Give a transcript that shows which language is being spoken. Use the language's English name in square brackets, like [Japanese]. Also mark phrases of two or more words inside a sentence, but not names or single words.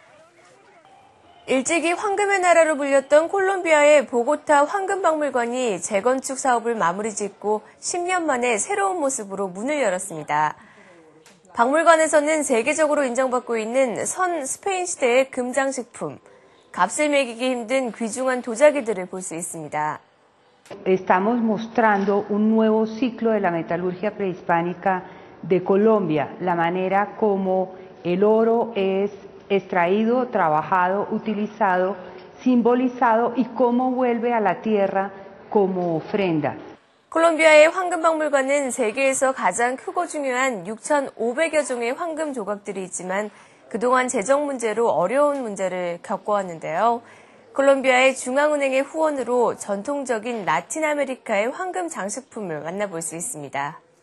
[Korean] 일찍이 황금의 나라로 불렸던 콜롬비아의 보고타 황금박물관이 재건축 사업을 마무리 짓고 10년 만에 새로운 모습으로 문을 열었습니다. 박물관에서는 세계적으로 인정받고 있는 선 스페인 시대의 금장식품, 값을 매기기 힘든 귀중한 도자기들을 볼 수 있습니다. [Spanish] Estamos mostrando un nuevo ciclo de la metalurgia prehispánica de Colombia, la manera como el oro es extraído, trabajado, utilizado, simbolizado y cómo vuelve a la tierra como ofrenda. [Korean] 콜롬비아의 황금박물관은 세계에서 가장 크고 중요한 6,500여 종의 황금 조각들이 있지만 그동안 재정 문제로 어려운 문제를 겪어왔는데요. 콜롬비아의 중앙은행의 후원으로 전통적인 라틴 아메리카의 황금 장식품을 만나볼 수 있습니다.